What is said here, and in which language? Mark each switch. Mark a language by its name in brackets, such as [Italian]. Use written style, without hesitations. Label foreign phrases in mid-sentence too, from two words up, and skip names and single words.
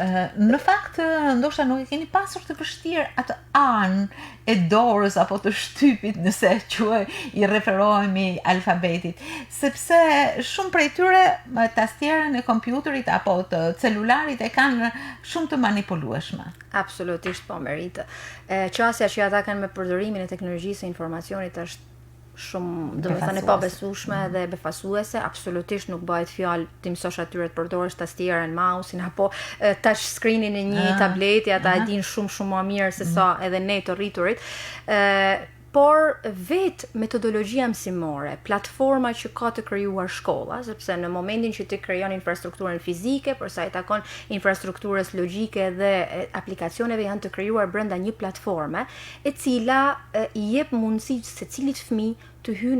[Albanian] në fakt, ndoshta nuk e keni pasur të vështirë atë anë e dorës apo të shtypit, nëse i referohemi alfabetit, sepse shumë prej tyre tastierën e kompjuterit apo të celularit e kanë shumë të manipulueshme. Absolutisht po, Meritë. Qasja që ata kanë me përdorimin e teknologjisë së informacionit është shumë, domethënë, e pabesueshme dhe befasuese. Absolutisht nuk bëhet fjalë ti mësosh atyre të përdorësh tastierën, mouse-in apo [English] touch screen-in [Albanian] e një tableti, ata e dinë shumë më mirë se sa edhe ne të rriturit. Por vetë metodologjia mësimore, platforma që ka të krijuar shkolla, sepse në momentin që ti krijon infrastrukturën fizike, për sa i takon infrastrukturës logjike dhe aplikacioneve, janë të krijuar brenda një platforme, e cila i jep mundësi secilit fëmijë të hyjë